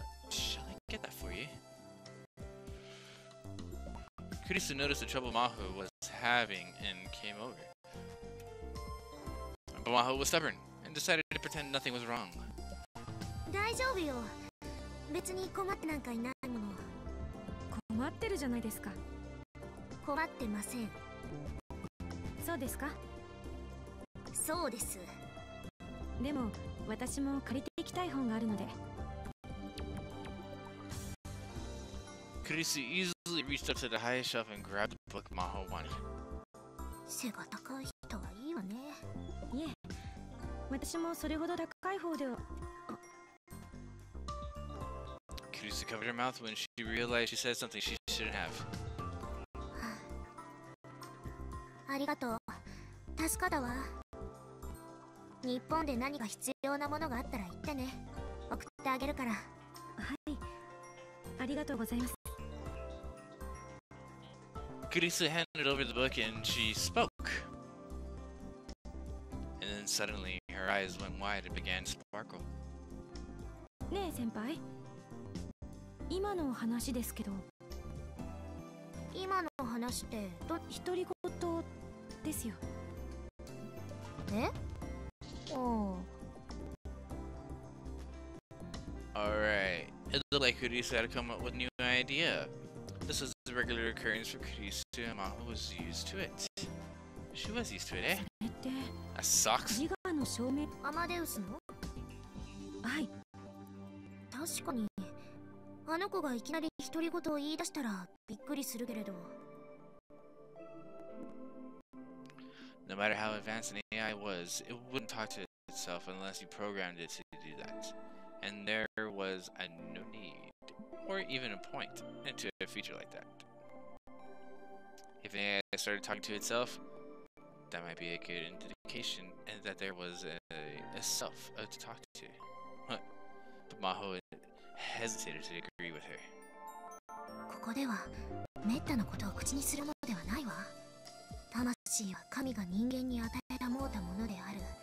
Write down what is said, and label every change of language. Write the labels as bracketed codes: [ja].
[en] Shall I get that for you? Kurisu noticed the trouble Maho was having and came over. But Maho was stubborn and decided to pretend nothing was wrong. [ja] 大丈夫よ。別に困ってなんかいないもの。困ってるじゃないですか。困ってません。そうですか？そうです。でも私も借りていきたい本があるので。 [en] Kurisu easily reached up to the highest shelf and grabbed the book Maho wanted. [ja] 背が高い人はいいわね。いえ、私もそれほど高い方では。 [en] Kurisu covered her mouth when she realized she said something she shouldn't have. [ja] ありがとう。助かったわ。日本で何か必要なものがあったら言ってね。送ってあげるから。はい。ありがとうございます。 [en] Kurisu handed over the book and she spoke. And then suddenly her eyes went wide and began to sparkle. [ja] ねえ先輩。今の話ですけど。今の話って独り言ですよ。え？おー。 [en] Alright. It looked like Kurisu had to come up with a new idea. This was a regular occurrence for Kurisu and Maho was used to it. She was used to it, eh? That sucks. [ja] 自我の証明。アマデウスの？はい。確かに。あの子がいきなり独り言を言い出したらびっくりするけれど。 [en] No matter how advanced an AI was, it wouldn't talk to itself unless you programmed it to do that. And there was no need, or even a point, into a feature like that. If an AI started talking to itself, that might be a good indication and that there was a self to talk to. But Maho hesitated to agree with her. [ja] ここではめったなことを口にするものではないわ。魂は神が人間に与えたもうたものである。